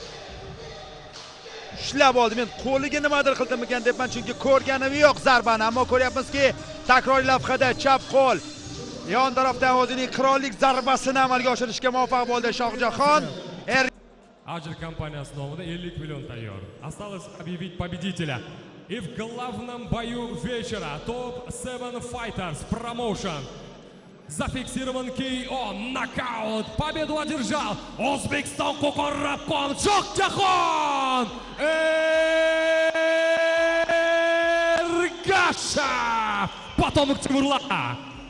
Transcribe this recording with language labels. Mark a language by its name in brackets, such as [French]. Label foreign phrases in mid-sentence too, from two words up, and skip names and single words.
[Uzbek] Ushlab oldi. Men qo'liga nimadir qildimikan debman, chunki ko'rganim yo'q zarbani, ammo ko'ryapmizki, takroriy lavhada chap qo'l yon tarafdan o'zining qirollik zarbasini amalga oshirishga muvaffaq bo'ldi Shohjahon. Ajr kompaniyasi nomidan 50 million tayyor. [Russian] Осталось объявить победителя. И в главном бою вечера топ-7 Fighters Promotion зафиксирован KO, нокаут, победу одержал O'zbekiston Qo'qon Rabqon Shohjahon Ergashev, потомок Тимурлана.